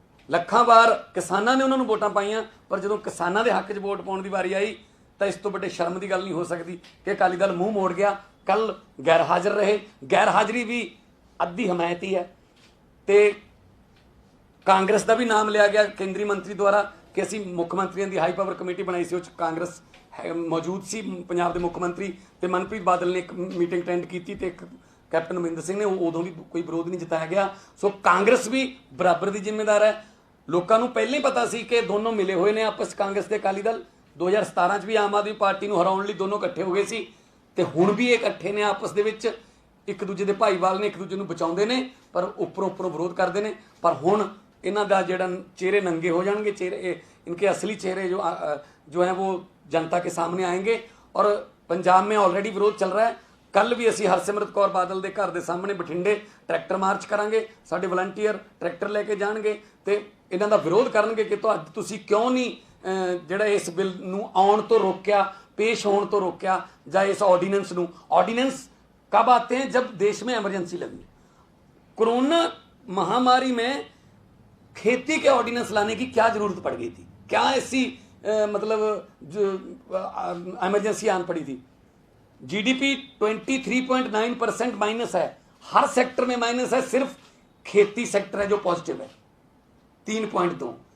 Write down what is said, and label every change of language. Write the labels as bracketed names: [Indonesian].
[Punjabi] ਲੱਖਾਂ ਵਾਰ ਕਿਸਾਨਾਂ ਨੇ ਉਹਨਾਂ ਨੂੰ ਵੋਟਾਂ ਪਾਈਆਂ, ਪਰ ਜਦੋਂ ਕਿਸਾਨਾਂ ਦੇ ਹੱਕ 'ਚ ਵੋਟ ਪਾਉਣ ਦੀ ਵਾਰੀ ਆਈ ਤਾਂ ਇਸ ਤੋਂ ਵੱਡੇ ਸ਼ਰਮ ਦੀ ਗੱਲ ਨਹੀਂ ਹੋ ਸਕਦੀ ਕਿ ਅਕਾਲੀ ਦਲ ਮੂੰਹ ਮੋੜ ਗਿਆ। ਕੱਲ ਗੈਰ ਹਾਜ਼ਰ ਰਹੇ, ਗੈਰ ਹਾਜ਼ਰੀ ਵੀ ਅੱਧੀ ਹਮਾਇਤ ਹੀ ਹੈ। ਤੇ ਕਾਂਗਰਸ ਦਾ ਵੀ ਨਾਮ ਲਿਆ ਗਿਆ ਕੇਂਦਰੀ ਮੰਤਰੀ ਦੁਆਰਾ ਕਿ ਅਸੀਂ ਮੁੱਖ ਮੰਤਰੀਆਂ ਦੀ ਹਾਈ ਪਾਵਰ ਕਮੇਟੀ ਬਣਾਈ ਸੀ, ਉਹ 'ਚ ਕਾਂਗਰਸ ਮੌਜੂਦ ਸੀ। ਪੰਜਾਬ ਦੇ ਮੁੱਖ ਮੰਤਰੀ ਤੇ ਮਨਪ੍ਰੀਤ ਬਾਦਲ ਨੇ ਇੱਕ ਮੀਟਿੰਗ ਅਟੈਂਡ ਕੀਤੀ ਤੇ ਇੱਕ [Hindi] कैप्टन अमरिंदर सिंह ने, उदों भी कोई विरोध नहीं जताया गया। सो कांग्रेस भी बराबर की जिम्मेदार है। [Punjabi] ਲੋਕਾਂ ਨੂੰ ਪਹਿਲਾਂ ਹੀ ਪਤਾ ਸੀ ਕਿ ਦੋਨੋਂ ਮਿਲੇ ਹੋਏ ਨੇ ਆਪਸ 'ਚ, ਕਾਂਗਰਸ ਤੇ ਅਕਾਲੀ ਦਲ 2017 'ਚ ਵੀ ਆਮ ਆਦਮੀ ਪਾਰਟੀ ਨੂੰ ਹਰਾਉਣ ਲਈ ਦੋਨੋਂ ਇਕੱਠੇ ਹੋ ਗਏ ਸੀ, ਤੇ ਹੁਣ ਵੀ ਇਹ ਇਕੱਠੇ ਨੇ ਆਪਸ ਦੇ ਵਿੱਚ, ਇੱਕ ਦੂਜੇ ਦੇ ਭਾਈਵਾਲ ਨੇ, ਇੱਕ ਦੂਜੇ ਨੂੰ ਬਚਾਉਂਦੇ ਨੇ, ਪਰ ਉੱਪਰੋਂ ਵਿਰੋਧ ਕਰਦੇ ਨੇ। ਪਰ ਹੁਣ ਇਹਨਾਂ ਦਾ ਜਿਹੜਾ ਚਿਹਰੇ ਨੰਗੇ ਹੋ ਜਾਣਗੇ, [Hindi] चेहरे इनके असली चेहरे जो हैं वो जनता के सामने आएंगे। और पंजाब में ऑलरेडी विरोध चल रहा है। कल भी [Punjabi] ਅਸੀਂ ਹਰਸਿਮਰਤ ਕੌਰ ਬਾਦਲ ਦੇ ਘਰ ਦੇ ਸਾਹਮਣੇ ਬਠਿੰਡੇ ਟਰੈਕਟਰ ਮਾਰਚ ਕਰਾਂਗੇ, ਸਾਡੇ ਵਲੰਟੀਅਰ ਟਰੈਕਟਰ ਲੈ ਕੇ ਜਾਣਗੇ ਤੇ ਇਹਨਾਂ ਦਾ ਵਿਰੋਧ ਕਰਨਗੇ ਕਿ ਤੁਸੀਂ ਕਿਉਂ ਨਹੀਂ ਜਿਹੜਾ ਇਸ ਬਿੱਲ ਨੂੰ ਆਉਣ ਤੋਂ ਰੋਕਿਆ, पेश होने तो रोकया, या इस ऑर्डिनेंस नू। [Hindi] ऑर्डिनेंस कब आते हैं? जब देश में इमरजेंसी लगी। कोरोना महामारी में खेती के ऑर्डिनेंस लाने की क्या जरूरत पड़ गई थी? क्या ऐसी मतलब इमरजेंसी आन पड़ी थी? जीडीपी 23.9% माइनस है, हर सेक्टर में माइनस है, सिर्फ खेती सेक्टर है जो पॉजिटिव है 3.2।